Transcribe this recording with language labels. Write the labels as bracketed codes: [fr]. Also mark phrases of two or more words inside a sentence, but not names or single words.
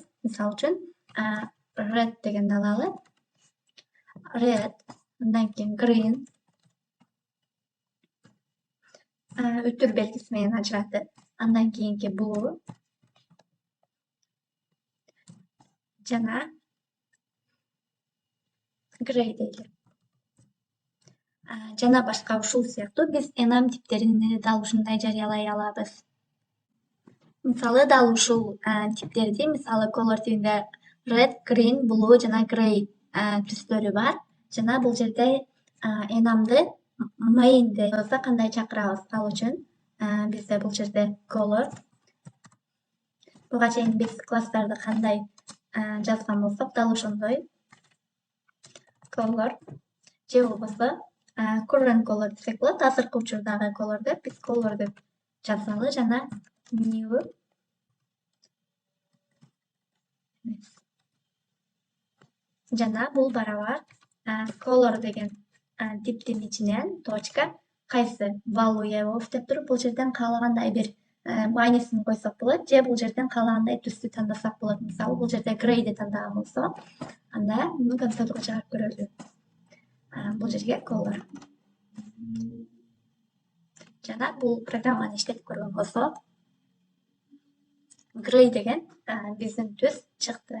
[ky] Мисалы үчүн red дегенди алалы. Red, андан кийин green үтүр белгиси менен ажыратып, андан кийинки blue жана gray дейли. Жана башка ушул сыяктуу биз enam типтерин дал ушундай жарыялай алабыз. Мисалы дал ушул типтерди, мисалы color тибинде [en] red, green, blue [ky] жана gray түстөрү бар. Жана бул жерде enamды main деп жазса кандай чакырабыз? Ал үчүн бизде бул жерде color. Буга чейин биз класстарды кандай жазган болсок, дал ошондой color же болбосо [en] current color [ky] десек болот. Азыркы учурдагы color деп биз color деп жазалы жана new жана бул барабар color деген типтин ичинен точка кайсы [en] value of [ky] деп туруп, бул жерден каалагандай бир маанисин койсок болот, же бул жерден каалагандай түстү тандасак болот. Мисалы бул жерде gray'ди тандаган болсок, анда муну консольго чыгарып көрөлү. Бул жерге color. Жана бул программаны иштетип көргөн болсок, gray деген биздин түс чыкты.